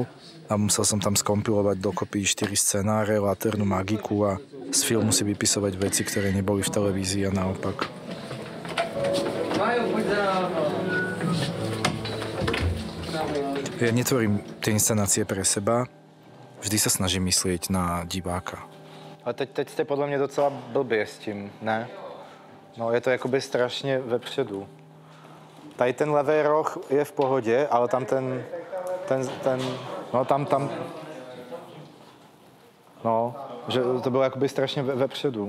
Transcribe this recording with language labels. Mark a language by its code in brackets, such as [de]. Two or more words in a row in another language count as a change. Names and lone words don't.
[sk] A musel som tam skompilovať dokopy 4 scenáre, laternú magiku a z filmu si vypisovať veci, ktoré neboli v televízii a naopak. Ja netvorím tie inscenácie pre seba, vždy sa snažím myslieť na diváka. [cs] A teď jste podle mě docela blbě s tím, ne? No, je to jakoby strašně vepředu. Tady ten levý roh je v pohodě, ale tam no, že to bylo jakoby strašně vepředu.